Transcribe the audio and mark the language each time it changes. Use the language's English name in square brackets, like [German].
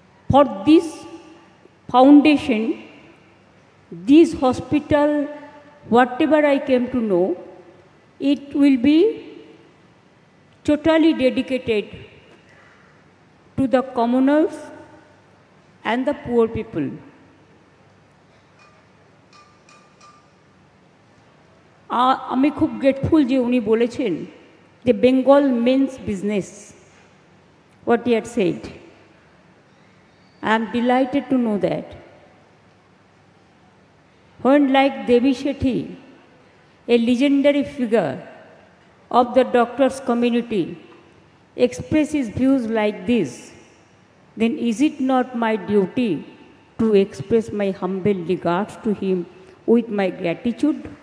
[English] For this foundation, this hospital, whatever I came to know, it will be totally dedicated to the commoners and the poor people. [Bangla] আমি খুব grateful যে উনি বলেছেন যে Bengal men's business, [English] what he had said. I am delighted to know that. When like Devi Shetty, a legendary figure of the doctors community, expresses views like this, then is it not my duty to express my humble regards to him with my gratitude?